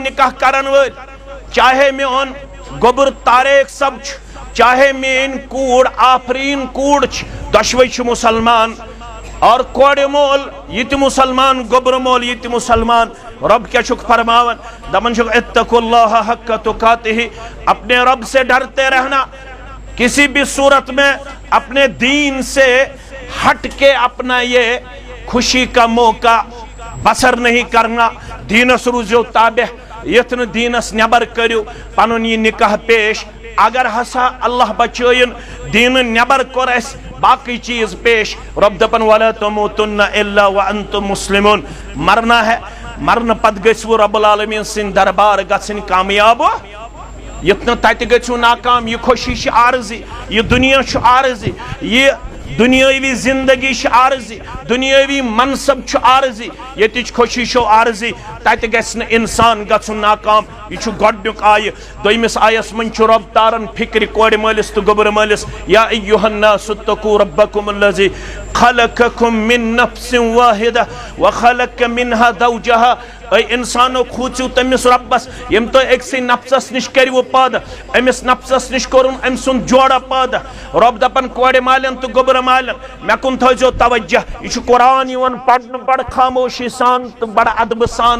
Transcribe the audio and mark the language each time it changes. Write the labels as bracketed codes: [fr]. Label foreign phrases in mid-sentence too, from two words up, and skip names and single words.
[ks] نکاح کرن وٲلۍ چاہے مےٚ اوٚن گوٚبُر طاریق صٲب چھُ چاہے میٲنۍ کوٗر آفریٖن کوٗر چھِ دۄشوے چھِ مُسلمان اور کورِ مول یہ تہِ مُسلمان گوٚبرٕ مول یہ تہِ مُسلمان رب کیا چھُکھ فرماوان دپان چھُکھ [ar] اتقوا اللہ حق تقاتہ [ur] اپنے رب سے ڈرتے رہنا کسی بھی صورت میں اپنے دین سے ہٹ کے اپنا یہ خوشی کا موقع بسر نہیں کرنا [ks] دینس روزیو تابع یتھ نہٕ دینس نیبر کٔرِو پنُن یہِ نکاح پیش اگر ہسا اللہ بچٲیِن دینہٕ نیبر کوٚر اسہِ باقی چیز پیش رب دپان [ar] ولا تموتن الا وانتم مسلمون [ur] مرنا ہے [ks] مرن پت گژھو رب العالمین سن دربار گژھن کامیاب یتھ نہ تتہِ گژھو ناکام یہ خوشی چھ عارضی یہ دنیا چھ عارضی یہ دنیاوی زندگی چھ عارضی دنیاوی منصب چھ عارضی یتچ خوشی چھ عارضی تتہِ گژھِ نہٕ انسان گژھن ناکام یہ چھ گۄڈنیُک آیہِ دوٚیمِس آیس منٛز چھُ رب تارن فکرِ کورِ مٲلِس تہٕ گوٚبرٕ مٲلِس [ar] یا ایُّہا الناس اتقوا ربکم الذی خلقکم من نفس واحدہ وخلق منها زوجہا [ks] اے انسانو کھوٗژِو تٔمِس رۄبس ییٚمۍ تۄہہِ أکسٕے نفسس نِش کٔرِوٕ پٲدٕ أمِس نفسس نِش کوٚرُن أمۍ سُنٛد جوڑا پٲدٕ رۄب دپان کورِ مالٮ۪ن تہٕ گوٚبرٕ مالٮ۪ن مےٚ کُن تھٲیزیو توجہ یہِ چھُ قرآن یِوان پرنہٕ بڑٕ خاموشی سان تہٕ بڑٕ ادبہٕ سان